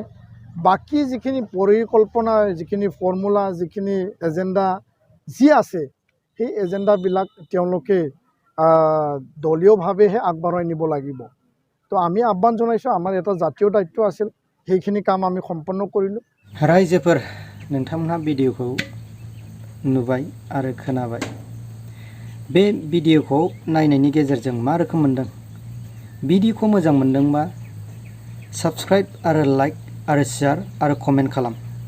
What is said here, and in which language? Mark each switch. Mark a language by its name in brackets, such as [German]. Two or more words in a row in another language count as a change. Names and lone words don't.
[Assamese] বাকী যিখিনি পৰিকল্পনা, যিখিনি ফৰ্মুলা, যিখিনি এজেণ্ডা যি আছে সেই এজেণ্ডাবিলাক তেওঁলোকে দলীয়ভাৱেহে আগবঢ়াই নিব লাগিব। তো আমি আহ্বান জনাইছোঁ, আমাৰ এটা জাতীয় দায়িত্ব আছিল, সেইখিনি কাম আমি সম্পন্ন কৰিলোঁ। [Bodo] रायजोफोर नोंथांमोनहा भिडिअखौ नुबाय आरो खोनाबाय। बे भिडिअखौ नायनायनि गेजेरजों मा रोखोम मोनदों? भिडिअखौ मोजां मोनदोंबा साबस्क्राइब आरो लाइक आरो शेयार आरो कमेन्ट खालाम।